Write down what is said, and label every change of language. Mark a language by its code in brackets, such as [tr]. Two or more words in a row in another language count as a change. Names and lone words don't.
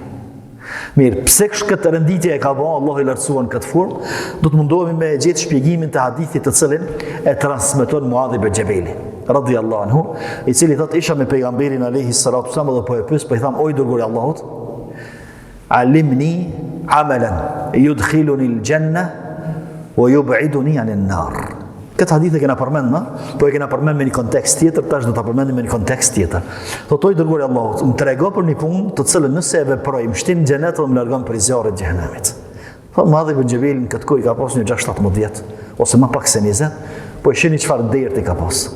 [sq] Mirë, pse këtë renditje e ka bërë Allahu i lartësuar në këtë formë, do të mundohemi me gjetë shpjegimin të hadithit të cilin e transmeton Muadh ibn Jabali [ar] رضي الله عنه, [sq] i cili thotë isha me pejgamberin [ar] عليه الصلاة والسلام [sq] dhe po e pyes, po i tham, oj dërguari i Allahut, [ar] علمني عملا يدخلني الجنة ويبعدني عن النار. [sq] Këtë hadith e kena përmend, po e kena përmend me një kontekst tjetër, tash do ta përmendim me një kontekst tjetër. Thotoi dërguari i Allahut, më trego për një punë të cilën nëse e veproj, më shtin në xhenet dhe më largon prej zjarrit të xhenemit. Thot Muadh ibn Jabal në këtë kohë ka pas një 6-17 vjet, ose më pak se 20, po e shihni çfarë derti ka pas.